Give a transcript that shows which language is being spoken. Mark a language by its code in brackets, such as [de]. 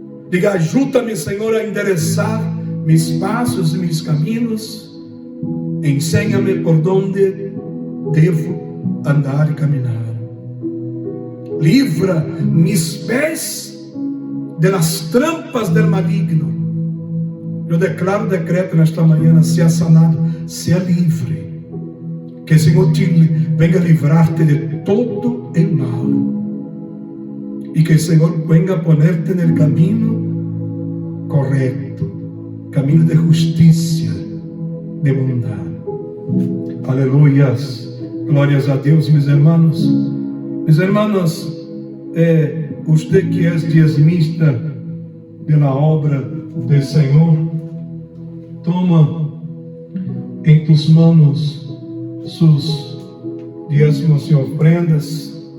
[es] Diga: ayúdame, Señor, a enderezar mis pasos y mis caminos. Enséñame por donde debo andar y caminar. Livra mis pés de las trampas del maligno. [pt] Eu declaro, decreto nesta manhã: seja sanado, seja livre. Que o Senhor venga livrar-te de todo o mal. E que o Senhor venga poner-te no caminho correto, caminho de justiça, de bondade. Aleluias. Glórias a Deus, meus irmãos. [es] Mis hermanos, usted que es diezmista de la obra del Señor, toma en tus manos sus diezmos y ofrendas.